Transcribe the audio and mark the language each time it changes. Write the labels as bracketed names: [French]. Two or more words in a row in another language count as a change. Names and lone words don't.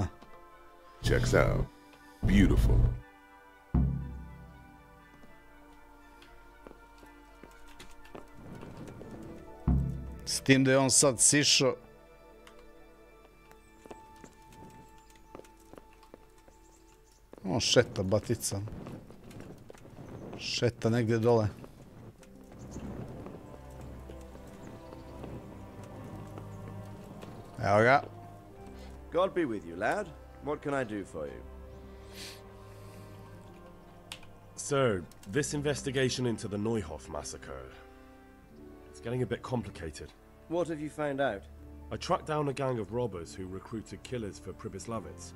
[English] Checks out. Beautiful. [Serbian] S tim da je on sad sišao. On šeta batica. Šeta negdje dole. Evo ga. [English] God be with you, lad. What can I do for you? Sir, this investigation into the Neuhof massacre, it's getting a bit complicated. What have you found out? I tracked down a gang of robbers who recruited killers for Pribyslavitz.